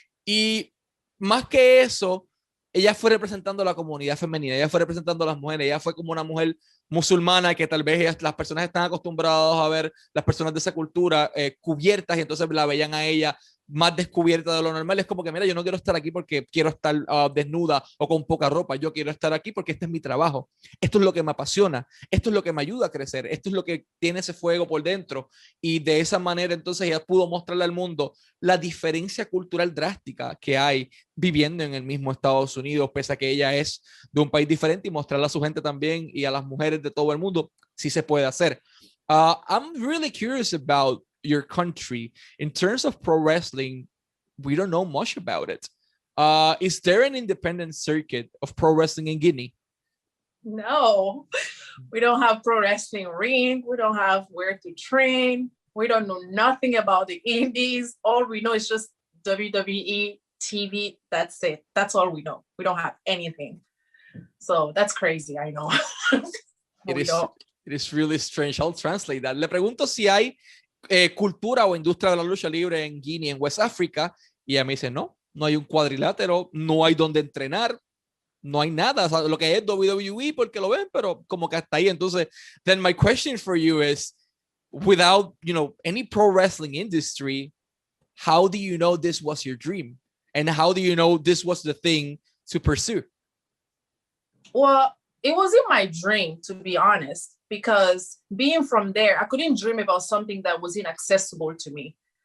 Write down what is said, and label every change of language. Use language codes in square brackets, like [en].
[es] Y más que eso, ella fue representando a la comunidad femenina, ella fue representando a las mujeres, ella fue como una mujer musulmana que tal vez las personas están acostumbradas a ver las personas de esa cultura cubiertas, y entonces la veían a ella más descubierta de lo normal. Es como que, mira, yo no quiero estar aquí porque quiero estar desnuda o con poca ropa, yo quiero estar aquí porque este es mi trabajo, esto es lo que me apasiona, esto es lo que me ayuda a crecer, esto es lo que tiene ese fuego por dentro. Y de esa manera entonces ella pudo mostrarle al mundo la diferencia cultural drástica que hay viviendo en el mismo Estados Unidos, pese a que ella es de un país diferente, y mostrarle a su gente también y a las mujeres de todo el mundo sí se puede hacer. [en] I'm really curious about your country. In terms of pro wrestling, we don't know much about it. Is there an independent circuit of pro wrestling in Guinea? No, we don't have pro wrestling ring. We don't have where to train. We don't know nothing about the indies. All we know is just WWE TV. That's it. That's all we know. We don't have anything. So that's crazy, I know. It is really strange. I'll translate that. [es] Le pregunto si hay cultura o industria de la lucha libre en Guinea, en West Africa, y ella me dice, no hay un cuadrilátero, no hay donde entrenar, no hay nada. O sea, lo que es WWE porque lo ven, pero como que hasta ahí. Entonces, [en] then my question for you is, without, you know, any pro wrestling industry, how do you know this was your dream? And how do you know this was the thing to pursue? Well, it wasn't my dream, to be honest, because being from there, I couldn't dream about something that was inaccessible to me.